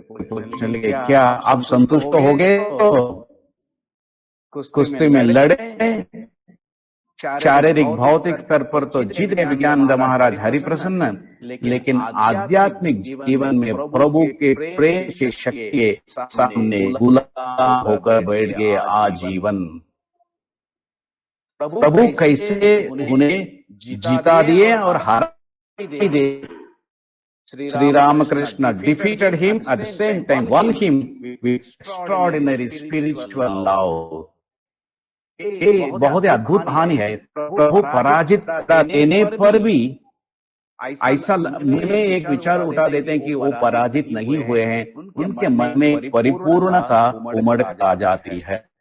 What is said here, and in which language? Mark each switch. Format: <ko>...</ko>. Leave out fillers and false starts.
<hi>पूछने लगे, क्या आप संतुष्ट हो गए? तो कुश्ती में लड़े, शारीरिक भौतिक स्तर पर तो जीत गए विज्ञानंद महाराज हरि प्रसन्न, लेकिन आध्यात्मिक जीवन में प्रभु के प्रेम की शक्ति के सामने गुलाम होकर बैठ गए आजीवन। प्रभु कैसे उन्हें जिता दिए और हरा दिए।</hi> <en>Sri Ramakrishna defeated him, at the same time won him with extraordinary spiritual love.</en> <hi>ये बहुत ही अद्भुत कहानी है। प्रभु पराजित देने पर भी ऐसा मन में एक विचार उठा देते हैं कि वो पराजित नहीं हुए हैं, उनके मन में परिपूर्णता उमड़ आ जाती है।</hi>